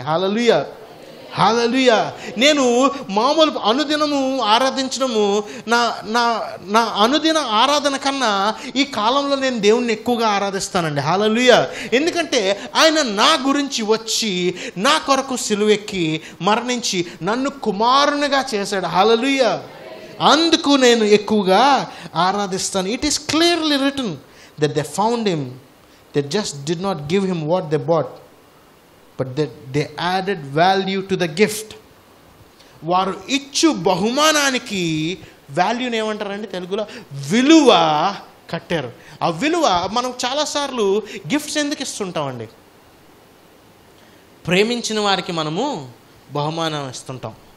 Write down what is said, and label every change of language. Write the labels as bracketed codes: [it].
[te] హల్లెలూయా, హల్లెలూయా. నేను మామూలు అనుదినము ఆరాధించడము నా నా నా అనుదిన ఆరాధన కన్నా ఈ కాలంలో నేను దేవుణ్ణి ఎక్కువగా ఆరాధిస్తానండి. హల్లెలూయా. ఎందుకంటే ఆయన నా గురించి వచ్చి నా కొరకు సిలువెక్కి మరణించి నన్ను కుమారునిగా చేశాడు. హల్లెలూయా. అందుకు నేను ఎక్కువగా ఆరాధిస్తాను. [en] It is clearly written that they found him, they just did not give him what they bought, but they added value to the gift. [te] వారు ఇచ్చు బహుమానానికి వాల్యూని ఏమంటారండి తెలుగులో? విలువ కట్టారు. ఆ విలువ మనం చాలాసార్లు గిఫ్ట్స్ ఎందుకు ఇస్తుంటామండి? ప్రేమించిన వారికి మనము బహుమానం ఇస్తుంటాం.